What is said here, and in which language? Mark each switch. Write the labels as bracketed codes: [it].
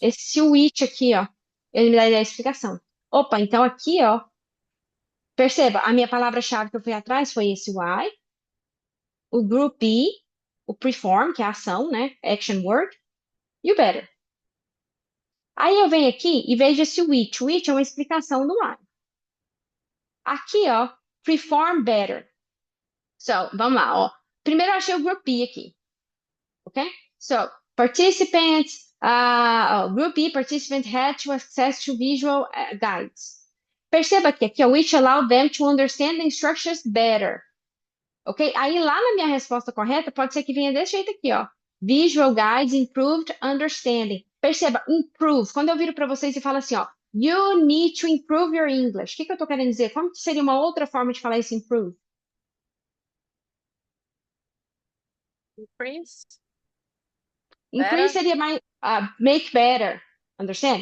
[pt] Esse which aqui, ó, ele me dá a ideia de explicação. Opa, então aqui, ó, perceba, a minha palavra-chave que eu fui atrás foi esse why, o group be, o perform, que é a ação, né? [en] Action word, [pt] e o better. Aí eu venho aqui e vejo esse which. Which é uma explicação do why. Aqui, ó, [en] perform better. So, [pt] vamos lá, ó. Primeiro eu achei o group B aqui, ok? [en] So, participants, group B, participant had to access to visual guides. [pt] Perceba que aqui, ó, [en] which allow them to understand the instructions better. Ok? [pt] Aí lá na minha resposta correta, pode ser que venha desse jeito aqui, ó. [en] Visual guides, improved understanding. [pt] Perceba, improve. Quando eu viro para vocês e falo assim, ó, [en] you need to improve your English. [pt] O que que eu tô querendo dizer? Como que seria uma outra forma de falar esse improve? [en] Increase, Increase better, [pt] seria mais [en] make better. Understand?